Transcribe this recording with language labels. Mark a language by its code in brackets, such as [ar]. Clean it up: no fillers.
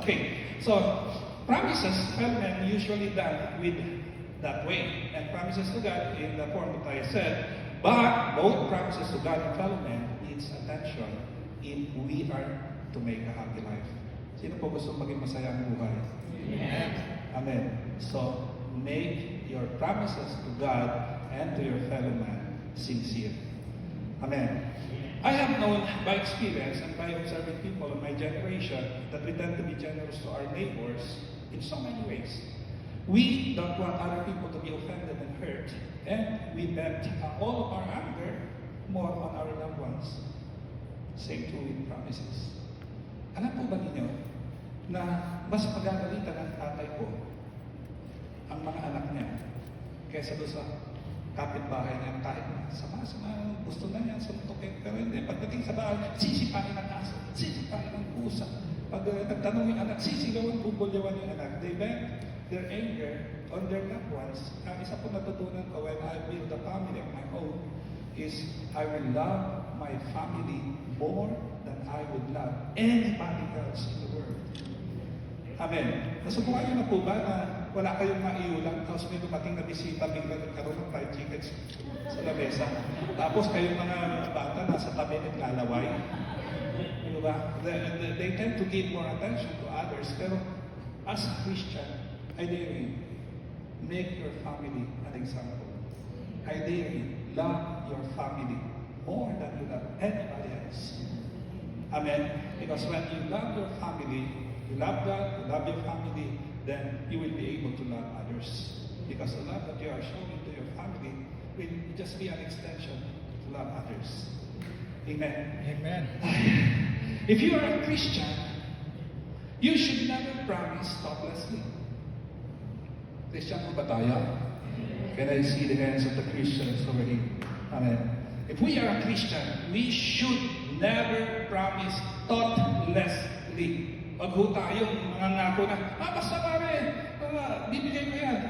[en] Okay, so, promises, fellow men usually done with that way. And promises to God in the form that I said, but both promises to God and fellow men needs attention if we are to make a happy life. [tl] Sino po gusto maging masaya ang buhay? Amen. Amen. [en] So, make your promises to God and to your fellow man sincere. Amen. I have known by experience and by observing people in my generation that we tend to be generous to our neighbors in so many ways. We don't want other people to be offended and hurt, and we vent all of our anger more on our loved ones. Same too with promises. [tl] Alam po ba ninyo na mas pagagalitan ng tatay ko ang mga anak niya kaysa doon sa kapitbahay niya kahit sama-sama gusto na niya suntukin pero hindi. Pagdating sa bahay, sisipain ang aso, sisipain ang pusa. Pag nagtanong yung anak, sisigawan, bubulyawan yung anak. [en] They vent their anger on their loved ones. [tl] Ang isa po natutunan ko [en] when I build a family of my own is I will love my family more than I would love anybody else in the world. [tl] Amen. Nasubukan niyo na po ba na wala kayong maiulang tapos may dumating na bisita bigla nagkaroon ng fried chicken sa lamesa. Tapos kayong mga bata nasa tabi naglalaway. Diba? [en] They tend to give more attention to others. [tl] Pero [en] as a Christian, I dare you, make your family an example. I dare you, love your family more than you love anybody else. Amen. Because when you love your family, you love God, you love your family, then you will be able to love others. Because the love that you are showing to your family will just be an extension to love others. Amen. Amen. If you are a Christian, you should never promise thoughtlessly. Christian [tl] po ba tayo? [en] Can I see the hands of the Christians over here? Amen. If we are a Christian, we should never promise thoughtlessly. [tl] Pag ho tayong mga ngako na, basta pare, bibigay ko yan.